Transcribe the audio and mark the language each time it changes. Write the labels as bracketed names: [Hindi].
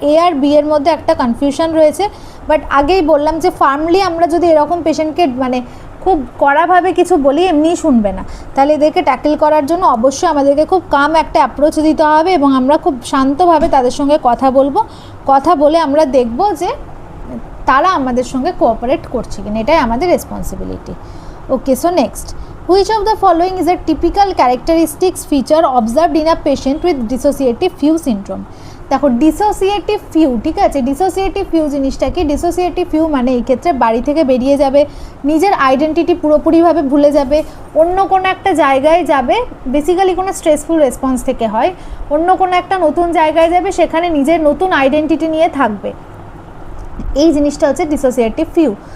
[Bangla] এ আর B এর মধ্যে একটা কনফিউশন রয়েছে, বাট আগেই বললাম যে ফার্মলি আমরা যদি এরকম পেশেন্টকে মানে খুব কড়াভাবে কিছু বলি এমনিই শুনবে না, তাহলে এদেরকে ট্যাকেল করার জন্য অবশ্যই আমাদেরকে খুব কাম একটা অ্যাপ্রোচ দিতে হবে এবং আমরা খুব শান্তভাবে তাদের সঙ্গে কথা বলবো, কথা বলে আমরা দেখব যে তারা আমাদের সঙ্গে কোঅপারেট করছে কিনা, এটাই আমাদের responsibility. [English] Okay, so next, which of the following is a typical characteristics feature observed in a patient with dissociative view syndrome? [Bangla] দেখো ডিসোসিয়েটিভ ভিউ, ঠিক আছে, ডিসোসিয়েটিভ ভিউ জিনিসটা কি? ডিসোসিয়েটিভ ভিউ মানে এই ক্ষেত্রে বাড়ি থেকে বেরিয়ে যাবে, নিজের আইডেন্টিটি পুরোপুরিভাবে ভুলে যাবে, অন্য কোনো একটা জায়গায় যাবে, বেসিক্যালি কোনো স্ট্রেসফুল রেসপন্স থেকে হয়, অন্য কোনো একটা নতুন জায়গায় যাবে, সেখানে নিজের নতুন আইডেন্টিটি নিয়ে থাকবে, এই জিনিসটা হচ্ছে ডিসোসিয়েটিভ ভিউ।